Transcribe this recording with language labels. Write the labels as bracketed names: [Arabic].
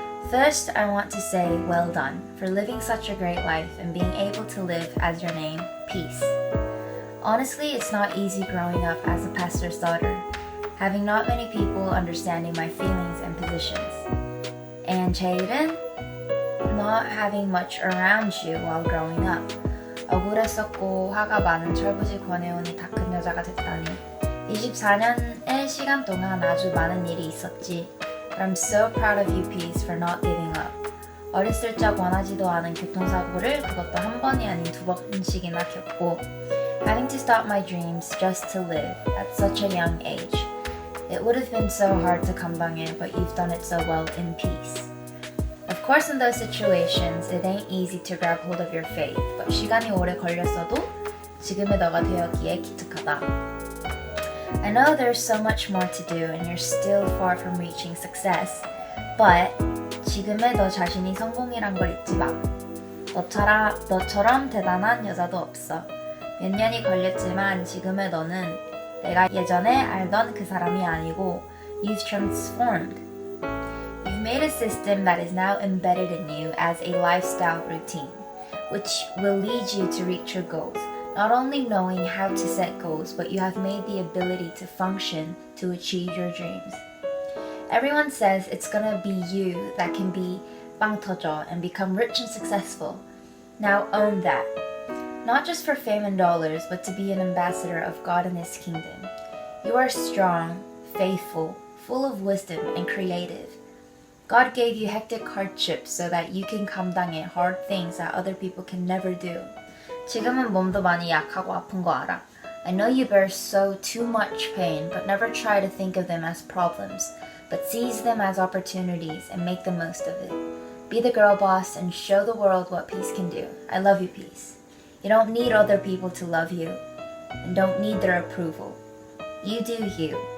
[English] First, I want to say well done for living such a great life and being able to live as your name, Peace. Honestly, it's not easy growing up as a pastor's daughter, having not many people understanding my feelings and positions. And [Korean] 제일은 [English] not having much around you while growing up. [Korean] 억울했었고 화가 많은 철부지 권혜원이 다 큰 여자가 됐다니. 24년의 시간 동안 아주 많은 일이 있었지. [English] But I'm so proud of you, Peace, for not giving up. [Korean] 어렸을 적 원하지도 않은 교통사고를 그것도 한 번이 아닌 2번씩이나 겪고 [English] having to stop my dreams just to live at such a young age. It would have been so hard to [Korean] 감당해, [English] but you've done it so well in peace. Of course, in those situations, it ain't easy to grab hold of your faith, but [Korean] 시간이 오래 걸렸어도 지금의 너가 되었기에 기특하다. [English] I know there's so much more to do and you're still far from reaching success, but [Korean] 지금의 너 자신이 성공이란 걸 잊지 마. 너처럼 대단한 여자도 없어. 몇 년이 걸렸지만 지금의 너는 내가 예전에 알던 그 사람이 아니고 [English] you've transformed. You've made a system that is now embedded in you as a lifestyle routine, which will lead you to reach your goals. Not only knowing how to set goals, but you have made the ability to function to achieve your dreams. Everyone says it's gonna be you that can be [Korean] 빵 터져 [English] and become rich and successful. Now own that. Not just for fame and dollars, but to be an ambassador of God and His kingdom. You are strong, faithful, full of wisdom, and creative. God gave you hectic hardships so that you can [Korean] 감당해 [English] hard things that other people can never do. [Korean] 지금은 몸도 많이 약하고 아픈 거 알아. [English] I know you bear so too much pain, but never try to think of them as problems, but seize them as opportunities and make the most of it. Be the girl boss and show the world what peace can do. I love you, Peace. You don't need other people to love you and don't need their approval. You do you.